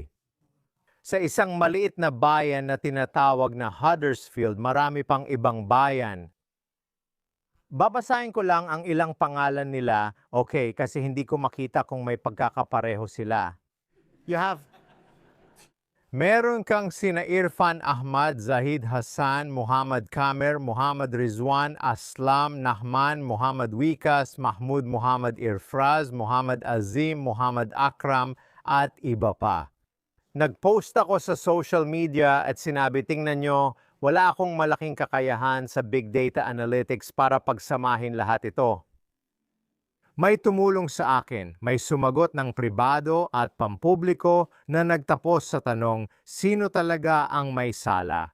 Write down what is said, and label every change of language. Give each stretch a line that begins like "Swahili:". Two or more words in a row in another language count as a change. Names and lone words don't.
Filipino: Sa isang maliit na bayan na tinatawag na Huddersfield, marami pang ibang bayan. Babasahin ko lang ang ilang pangalan nila, okay, kasi hindi ko makita kung may pagkakapareho sila. Meron kang sina Irfan Ahmad, Zahid Hassan, Muhammad Kamer, Muhammad Rizwan, Aslam Nahman, Muhammad Wikas, Mahmud Muhammad Irfraz, Muhammad Azim, Muhammad Akram, at iba pa. Nag-post ako sa
English: social media
Filipino: at sinabi, tingnan nyo, wala akong malaking kakayahan sa
English: big data analytics
Filipino: para pagsamahin lahat ito. May tumulong sa akin, may sumagot ng pribado at pampubliko na nagtapos sa tanong, sino talaga ang may sala?